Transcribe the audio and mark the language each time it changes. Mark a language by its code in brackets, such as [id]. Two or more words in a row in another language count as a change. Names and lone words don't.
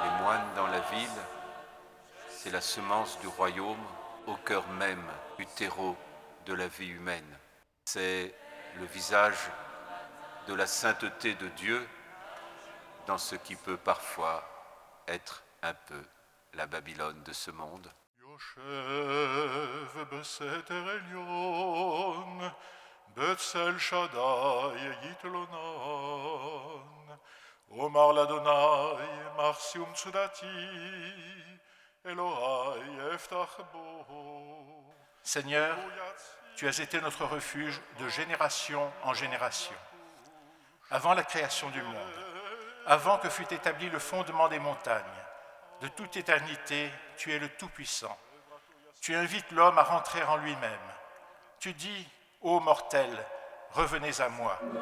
[fr] Les moines dans la ville, c'est la semence du royaume au cœur même du terreau de la vie humaine. C'est le visage de la sainteté de Dieu dans ce qui peut parfois être un peu la Babylone de ce monde. [he] יושב בסתר עליון, בצל שדי יתלונן. אומר לאדוני, מחסי ומצודתי, אלוהי אפתח בו. [fr] Seigneur, tu as été notre refuge de génération en génération. Avant la création du monde, avant que fût établi le fondement des montagnes, de toute éternité, tu es le Tout-Puissant. Tu invites l'homme à rentrer en lui-même. Tu dis, ô mortels, revenez à moi.